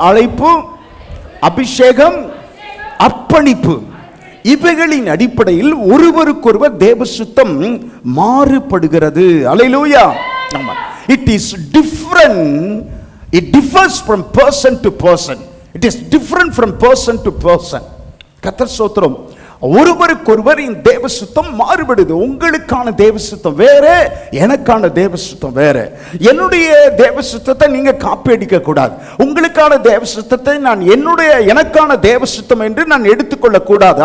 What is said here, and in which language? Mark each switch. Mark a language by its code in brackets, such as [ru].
[ta] அழைப்பு, அபிஷேகம், அர்ப்பணிப்பு, இவைகளின் அடிப்படையில் ஒருவருக்கொருவர் தேவ சித்தம் மாறுபடுகிறது. [en] அல்லேலூயா. It is different. It differs from person to person. It is different from person to person. [ta] கர்த்தர் ஸ்தோத்திரம். ஒருவருக்கொருவர் இந்த தேவ சித்தம் மாறுபடுது. உங்களுக்கான தேவ சித்தம் வேற, எனக்கான தேவ சித்தம் வேற. என்னுடைய தேவ சித்தத்தை நீங்க காப்பி அடிக்க கூடாது. உங்களுக்கான தேவ சித்தத்தை நான் எனக்கான தேவ சித்தம் என்று நான் எடுத்துக்கொள்ள கூடாது.